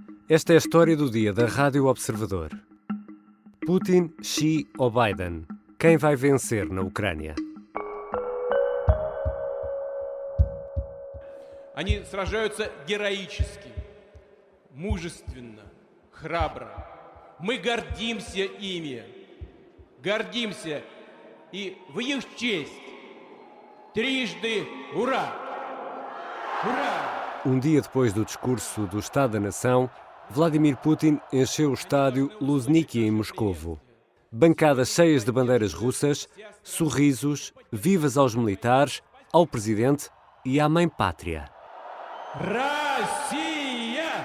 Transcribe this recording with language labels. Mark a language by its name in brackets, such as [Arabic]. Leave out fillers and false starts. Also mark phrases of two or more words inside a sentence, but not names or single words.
[Portuguese] Esta é a história do dia da Rádio Observador. Putin, Xi ou Biden? Quem vai vencer na Ucrânia? [Russian] Они сражаются героически, мужественно, храбро. Мы гордимся ими, гордимся и в их честь трижды ура! Ура! [Portuguese] Um dia depois do discurso do Estado da Nação, Vladimir Putin encheu o estádio Luzhniki em Moscovo. Bancadas cheias de bandeiras russas, sorrisos, vivas aos militares, ao presidente e à mãe pátria. Россия!